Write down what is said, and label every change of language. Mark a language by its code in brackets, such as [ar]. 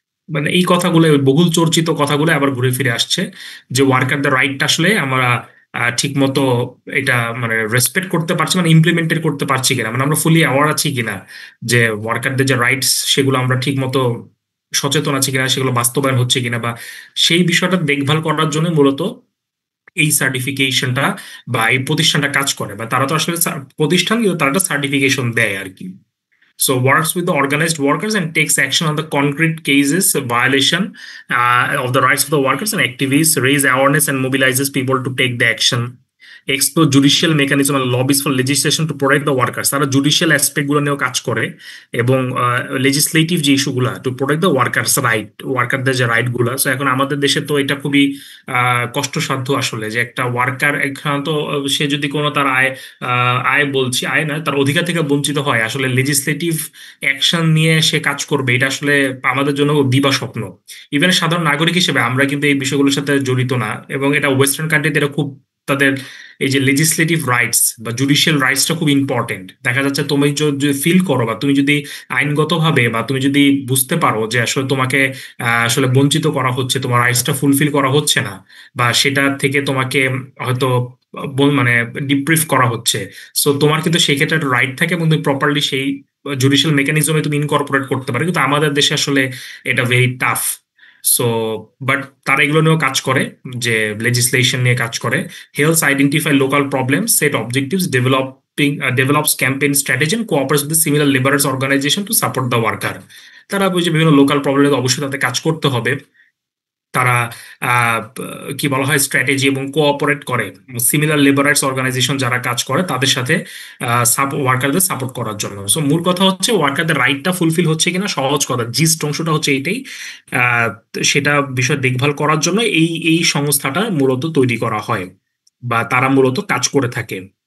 [bn] মানে এই কথাগুলো, ওই বহুল চর্চিত কথাগুলো আবার ঘুরে ফিরে আসছে যে ওয়ার্কারদের রাইটটা আসলে আমরা ঠিক মতো এটা মানে রেসপেক্ট করতে পারছি, মানে ইমপ্লিমেন্টেড করতে পারছি কিনা, মানে আমরা ফুলি অ্যাওয়ার আছি কিনা যে ওয়ার্কারদের যে রাইটস সেগুলো আমরা ঠিক মতো সচেতন আছি কিনা, সেগুলো বাস্তবায়ন হচ্ছে কিনা, বা সেই বিষয়টা দেখভাল করার জন্য মূলত এই সার্টিফিকেশনটা বা এই প্রতিষ্ঠানটা কাজ করে। বা তারা তো আসলে প্রতিষ্ঠান, কিন্তু তারা একটা সার্টিফিকেশন দেয় আর কি। [en] So works with the organized workers and takes action on the concrete cases violation of the rights of the workers and activists, raise awareness and mobilizes people to take the action, explore judicial mechanism and lobbies for legislation to protect the workers. [bn] তারা judicial aspect গুলো নিয়েও কাজ করে এবং legislative যে ইস্যুগুলো [en] to protect the workers right, [bn] ওয়ার্কারদের যে right গুলো। So এখন আমাদের দেশে তো এটা খুবই কষ্টসাধ্য আসলে যে একটা ওয়ার্কার এখানে তো সে যদি কোনো তার আয় না, তার অধিকার থেকে বঞ্চিত হয়, আসলে লেজিসলেটিভ অ্যাকশন নিয়ে সে কাজ করবে, এটা আসলে আমাদের জন্য দিবা স্বপ্ন। ইভেন সাধারণ নাগরিক হিসেবে আমরা কিন্তু এই বিষয়গুলোর সাথে জড়িত না, এবং এটা ওয়েস্টার্ন কান্ট্রিতে এটা খুব তাদের এই যে লেজিসলেটিভ রাইটস বা জুডিশিয়াল রাইটসটা খুব ইম্পর্টেন্ট। দেখা যাচ্ছে তুমি যদি ফিল করো বা তুমি যদি আইনগতভাবে বা তুমি যদি বুঝতে পারো যে আসলে তোমাকে আসলে বঞ্চিত করা হচ্ছে, তোমার রাইটসটা ফুলফিল করা হচ্ছে না, বা সেটা থেকে তোমাকে হয়তো মানে ডিপ্রিভ করা হচ্ছে, সো তোমার কিন্তু সেই ক্ষেত্রে একটা রাইট থাকে এবং তুমি প্রপারলি সেই জুডিশিয়াল মেকানিজমে তুমি ইনকর্পোরেট করতে পারো। কিন্তু আমাদের দেশে আসলে এটা ভেরি টাফ। সো বাট তারা এগুলো নিয়েও কাজ করে, [en] যে লেজিসলেশন নিয়ে কাজ করে, helps identify local problems, set objectives, develops campaign strategy and cooperates with the similar laborers organization to support the worker. [bn] তারা বুঝে বিভিন্ন লোকাল প্রবলেমে অবশ্যই তাদের কাজ করতে হবে। তারা কি বলা হয় স্ট্র্যাটেজি এবং কোঅপারেট করে সিমিলার লেবারার্স অর্গানাইজেশন যারা কাজ করে তাদের সাথে ওয়ার্কারদের সাপোর্ট করার জন্য। সো মূল কথা হচ্ছে ওয়ার্কারদের রাইটটা ফুলফিল হচ্ছে কিনা, সহজ কথা জিস্ট অংশটা হচ্ছে এইটাই, সেটা বিষয় দেখভাল করার জন্য এই সংস্থাটা মূলত তৈরি করা হয় বা তারা মূলত কাজ করে থাকে।